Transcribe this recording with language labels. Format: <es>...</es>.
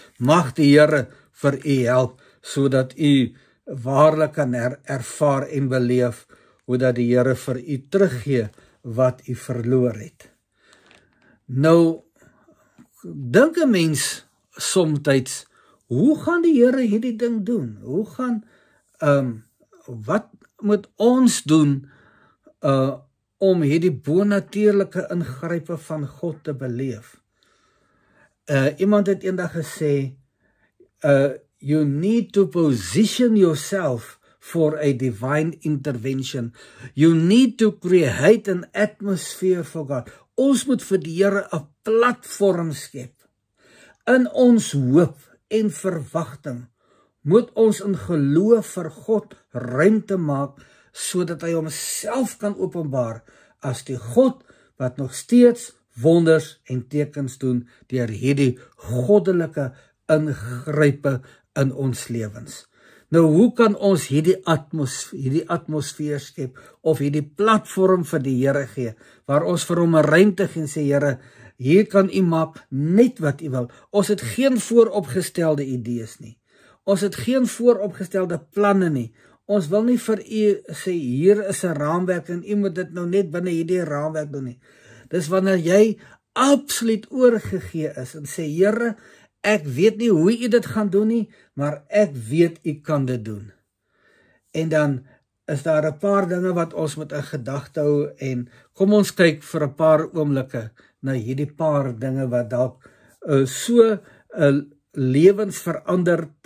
<af>Mag die Here vir u help, sodat u waarlik kan ervaar en beleef, hoe dat die Here vir u teruggee wat u verloor het. Nou, dink 'n mens somtyds, hoe gaan die Here hierdie ding doen? Hoe gaan, wat moet ons doen om hierdie bonatuurlike ingrype van God te beleef? Iemand het eendag gesê,</af> <en>you need to position yourself for a divine intervention. You need to create an atmosphere for God.</en> <af>Ons moet vir die Here 'n platform skep. In ons hoop en verwagting moet ons in geloof vir God ruimte maak, sodat hy homself kan openbaar as die God wat nog steeds wonders en tekens doen deur hierdie goddelike ingrype in ons lewens. Nou, hoe kan ons hierdie atmosfeer skep, of hierdie platform vir die Here gee, waar ons vir hom 'n ruimte gee en sê, Here, hier kan u maak net wat u wil. Ons het geen vooropgestelde idees nie. Ons het geen vooropgestelde planne nie. Ons wil nie vir u sê, hier is 'n raamwerk en u moet dit nou net binne hierdie raamwerk doen nie. Dis wanneer jy absoluut oorgegee is en sê, Here, ek weet nie hoe u dit gaan doen nie, maar ek weet u kan dit doen. En dan is daar 'n paar dinge wat ons moet in gedagte hou, en kom ons kyk vir 'n paar oomblikke na hierdie paar dinge wat dalk so lewensveranderd</af>